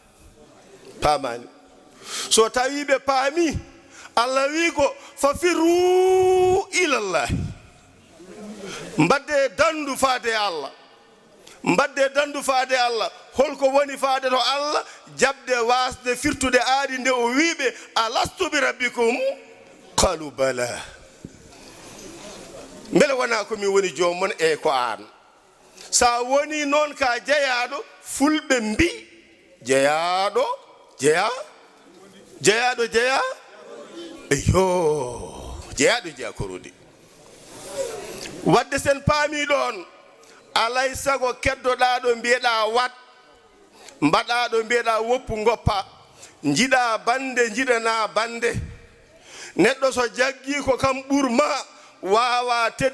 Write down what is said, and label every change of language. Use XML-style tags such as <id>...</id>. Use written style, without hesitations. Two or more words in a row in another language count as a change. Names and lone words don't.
<ff>so tawi ɓe paami allah wi ko</ff> <ar>ففروا إلى الله</ar> <ff>mbadde dandu faade allah holko woni faade to allah jabde wasde firtude aadi nde o wiɓe</ff> <ar>ألست بربكم قالوا بلى</ar> <ff>beele wona komi woni jomon e ko an sa woni noon ka jeeyaɗo fulɓe mbi jeeyaɗo jeeya eyo jeeya korodi wadde sen paami ɗon alay sago keddoɗa ɗo mbiyeɗa wat mbaɗa ɗo mbiyeɗa woppu goppa jiɗa bande jiɗana bande neɗɗo so jaggi ko kam ɓurma wawa</ff>